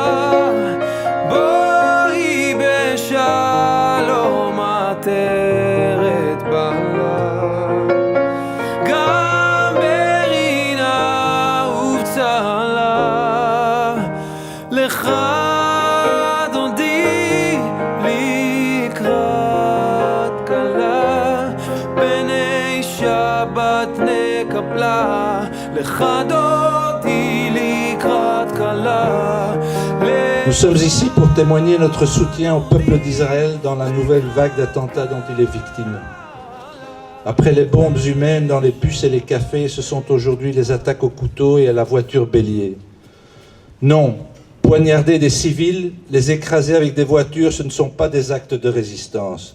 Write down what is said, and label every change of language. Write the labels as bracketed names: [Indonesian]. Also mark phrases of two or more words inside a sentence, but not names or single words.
[Hebrew] בואי בשלום עטרת בלה גם ברינה ובצלה לך דודי לקראת כלה בני שבת נקבלה לך דודי לקראת כלה. [French] Nous sommes ici pour témoigner notre soutien au peuple d'Israël dans la nouvelle vague d'attentats dont il est victime. Après les bombes humaines dans les bus et les cafés, ce sont aujourd'hui les attaques au couteau et à la voiture bélier. Non, poignarder des civils, les écraser avec des voitures, ce ne sont pas des actes de résistance.